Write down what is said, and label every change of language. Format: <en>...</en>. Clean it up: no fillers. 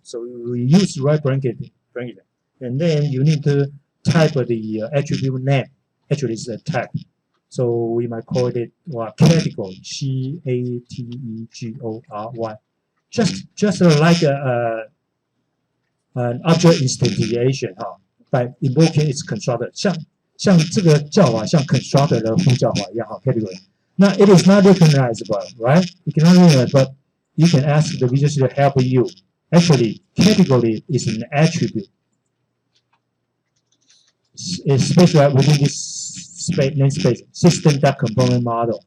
<en>So we use right bracket, and then you need to type the attribute name. Actually, it's a type. So we might call it category, category. Just like an object instantiation, by invoking its constructor.</en> <zh>像这个叫法像 constructor 的呼叫法一样category.</zh> <en>Now it is not recognizable, right? You cannot recognize, but you can ask the Visual Studio to help you. Actually, category is an attribute. is specialized within this namespace system.component model.</en>